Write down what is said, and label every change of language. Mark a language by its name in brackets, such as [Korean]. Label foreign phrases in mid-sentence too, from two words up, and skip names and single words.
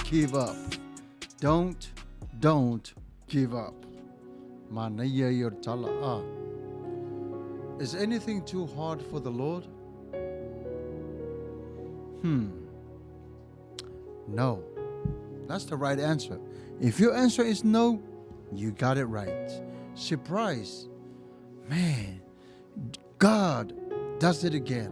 [English] give up. Don't give up. [Samoan] Manuia yor tala. [English] Is anything too hard for the Lord? No. That's the right answer. If your answer is no, you got it right. Surprise. Man, God does it again.